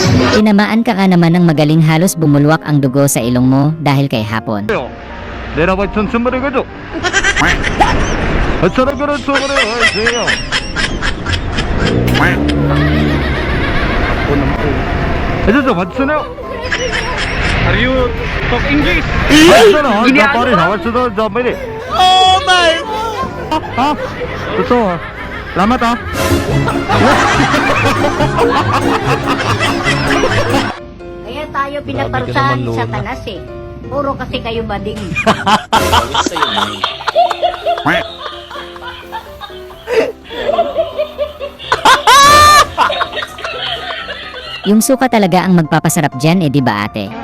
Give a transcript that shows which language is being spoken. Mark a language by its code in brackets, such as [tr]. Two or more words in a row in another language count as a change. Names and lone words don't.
[tl] Tinamaan ka nga naman ng magaling, halos bumulwak ang dugo sa ilong mo dahil kay Hapon. [ko] 내려봐 천천히 가죠. 어쩌라 그런 소리를 하세요. 해줘줘 맞추네요. [en] Are you talk English? [ko] 맞잖아. 나 빨리 나왔어. 저 빨리. [en] Oh my. [ko] 아, 또 라마다. [tl] Kaya tayo pinaparusahan ni Satanas eh. Puro kasi kayo bading. Yung suka talaga ang magpapasarap dyan, di ba ate?